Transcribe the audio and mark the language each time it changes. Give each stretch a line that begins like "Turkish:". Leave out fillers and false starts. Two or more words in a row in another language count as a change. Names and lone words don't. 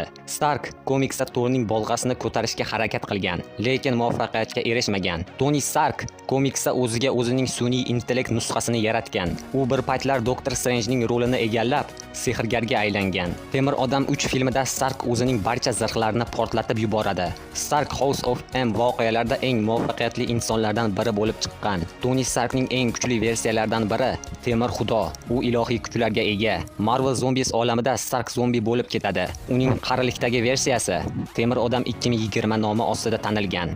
Uzbek: Stark komiksda Thorning bolg'asini ko'tarishga harakat qilgan, lekin muvaffaqiyatga erishmagan. Toni Stark komiksda o'ziga o'zining sun'iy intellekt nusxasini yaratgan. U bir paytlar Doctor Strangening rolini egallab, sehrgarga aylangan. Temir odam 3 filmida Stark o'zining barcha zirhlarini portlatib yuboradi. Stark House of M voqealarida eng muvaffaqiyatli insonlardan biri bo'lib chiqqan. Toni Starkning eng kuchli versiyalaridan biri Temir Xudo. U ilohiy kuchlarga ega. Marvel Zombies olamida Stark zombi bo'lib ketadi. Uning qarilikdagi versiyasi Temir odam 2020 nomi ostida tanilgan.